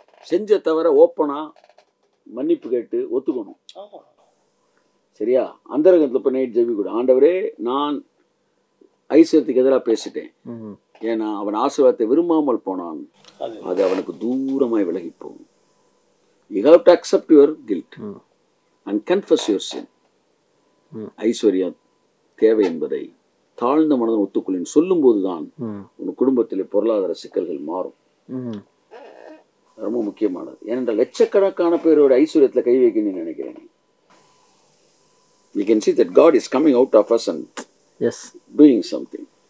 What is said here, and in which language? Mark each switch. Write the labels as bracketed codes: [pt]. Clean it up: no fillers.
[ta] செஞ்ச தவிர ஓப்பனா மன்னிப்பு கேட்டு ஒத்துக்கணும். சரியா? அந்தரங்கத்துல போய் நைட் ஜெபிக்கூட ஆண்டவரே நான் ஐஸ்வர்யத்துக்கு எதிராக பேசிட்டேன், ஏன்னா அவன் ஆசீர்வாதத்தை விரும்பாமல் போனான், அது அவனுக்கு தூரமாய் விலகி போகும். [en] You have to accept your guilt and confess your sin. [ta] ஐஸ்வர்யம் தேவை என்பதை தாழ்ந்த மனதன் ஒத்துக்கொள்ளின் சொல்லும் போதுதான் உன் குடும்பத்திலே பொருளாதார சிக்கல்கள் மாறும். ரொம்ப முக்கியமானது. ஏனென்றால் லட்சக்கணக்கான பேரோட ஐஸ்வர்யத்துல கை வைக்கணும்னு நினைக்கிறேன். [en] We can see that God is coming out of us and doing something.